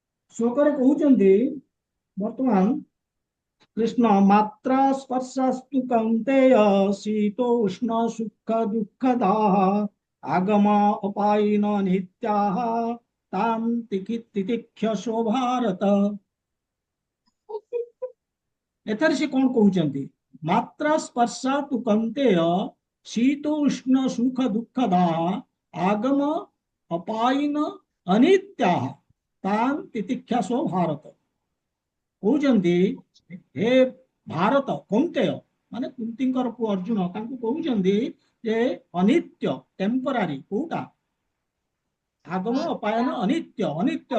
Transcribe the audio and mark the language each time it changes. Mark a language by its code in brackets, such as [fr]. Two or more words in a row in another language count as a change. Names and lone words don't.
[or] ଶ୍ଲୋକରେ କହୁଛନ୍ତି ବର୍ତ୍ତମାନ [sa] कृष्ण मात्रा स्पर्शस्तु कौन्तेय शीतोष्ण सुख दुःखदाः आगम अपायिन नित्याः तां तितिक्षसो भारत। [or] ଏଠାରେ ସେ କଣ କହୁଛନ୍ତି? [sa] मात्रा स्पर्शा तु कन्तेय शीतोष्ण सुख दुःखदाः आगम अपायिन अनित्याः तान् तितिक्षासो भारत। [or] କହୁଛନ୍ତି ହେ ଭାରତ କୌନ୍ତେୟ ମାନେ କୁନ୍ତୀଙ୍କର ପୁଅ ଅର୍ଜୁନ ତାଙ୍କୁ କହୁଛନ୍ତି ଯେ ଅନିତ୍ୟ ଟେମ୍ପରାରୀ କୋଉଟା ଆଗମ ଅପାୟନ ଅନିତ୍ୟ ଅନିତ୍ୟ